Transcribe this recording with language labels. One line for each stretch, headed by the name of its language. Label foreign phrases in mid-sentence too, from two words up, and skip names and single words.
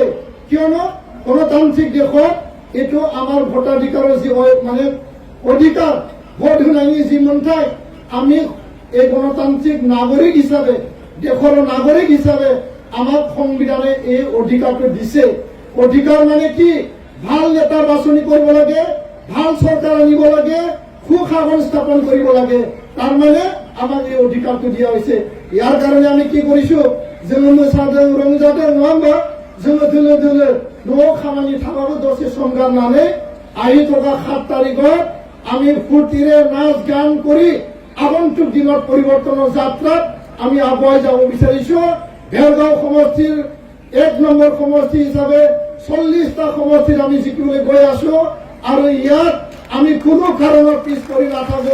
Assamese: কিয়নো গণতান্ত্ৰিক দেশত এইটো আমাৰ ভোটাধিকাৰৰ যি মানে অধিকাৰ, ভোট শুনানি যি মন ঠাই আমি এই গণতান্ত্ৰিক নাগৰিক হিচাপে, দেশৰ নাগৰিক হিচাপে আমাক সংবিধানে এই অধিকাৰটো দিছে। অধিকাৰ মানে কি? ভাল নেতা বাছনি কৰিব লাগে, ভাল চৰকাৰ আনিব লাগে, সুশাসন স্থাপন কৰিব লাগে। তাৰ মানে আমাক এই অধিকাৰটো দিয়া হৈছে। ইয়াৰ কাৰণে আমি কি কৰিছো?
Bodo: जोङो मोसादों रंजादों नङा होमबा? जोङो दोलो दोलो न'आव खामानि थाबाबो दसे सम गारनानै
Assamese: আহি থকা 7 তাৰিখত আমি ফূৰ্তিৰে নাচ গান কৰি আগন্তুক দিনত পৰিৱৰ্তনৰ যাত্ৰাত আমি আগুৱাই যাব বিচাৰিছো। ভেৰগাঁও সমষ্টিৰ 1 নম্বৰ সমষ্টি হিচাপে 40টা সমষ্টিত আমি জিকিবলৈ গৈ আছো আৰু ইয়াত আমি কোনো কাৰণত পিছ পৰি নাথাকো।